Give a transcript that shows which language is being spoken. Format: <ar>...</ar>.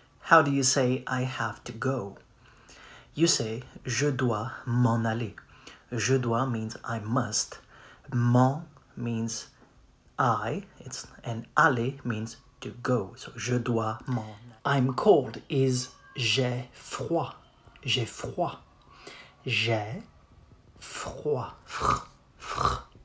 <en>How do you say I have to go? You say</en> <fr>je dois m'en aller. Je dois</fr> <en>means I must. M'en means I, and aller means to go.</en> <fr>So je dois m'en.</fr> <en>I'm cold is</en> <fr>j'ai froid. J'ai froid. J'ai froid. Fr.</fr>